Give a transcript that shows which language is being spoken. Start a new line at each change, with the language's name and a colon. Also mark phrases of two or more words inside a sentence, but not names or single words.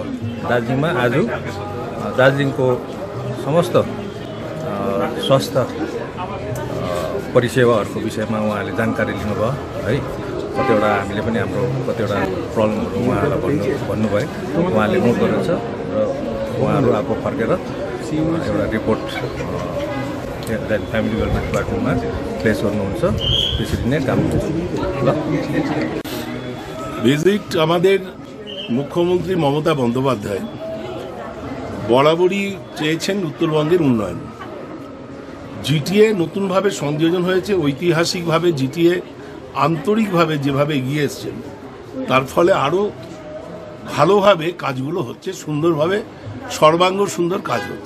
Nepali: दार्जिलिङमा आज दार्जिलिङको समस्त स्वास्थ्य परिसेवाहरूको विषयमा उहाँहरूले जानकारी लिनुभयो है। कतिवटा हामीले पनि हाम्रो कतिवटा प्रब्लमहरू उहाँहरूलाई भन्नुभयो, उहाँले नोट गरेको छ र उहाँहरू अब फर्केर एउटा रिपोर्ट
English: family welfare department
Nepali: प्लेस गर्नुहुन्छ। त्यसरी नै काम हुन्छ।
Bangla: ভিজিট আমাদের মুখ্যমন্ত্রী মমতা বন্দ্যোপাধ্যায় বরাবরই চেয়েছেন উত্তরবঙ্গের উন্নয়ন। জিটিএ নতুনভাবে সংযোজন হয়েছে, ঐতিহাসিকভাবে জিটিএ আন্তরিকভাবে যেভাবে এগিয়ে এসছেন তার ফলে আরও ভালোভাবে কাজগুলো হচ্ছে, সুন্দরভাবে সর্বাঙ্গ সুন্দর কাজ হচ্ছে।